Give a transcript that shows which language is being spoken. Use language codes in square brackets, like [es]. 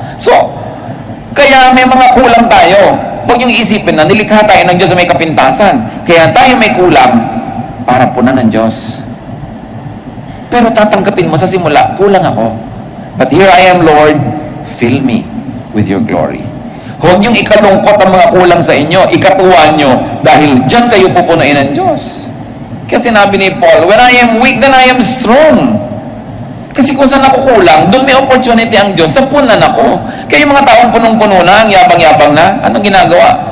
[tl] So, kaya may mga kulang tayo. Huwag yung isipin na nilikha tayo ng Diyos na may kapintasan. Kaya tayo may kulang para punan ng Diyos. Pero tatanggapin mo sa simula, kulang ako. [en] But here I am, Lord, fill me with your glory. [tl] Huwag niyong ikalungkot ang mga kulang sa inyo, ikatuwa nyo, dahil dyan kayo pupunuin ng Diyos. Kaya sinabi ni Paul, [en] when I am weak, then I am strong. [tl] Kasi kung saan ako kulang, doon may opportunity ang Diyos, tapunan ako. Kaya yung mga taong punong-puno na, ang yabang-yabang na, anong ginagawa?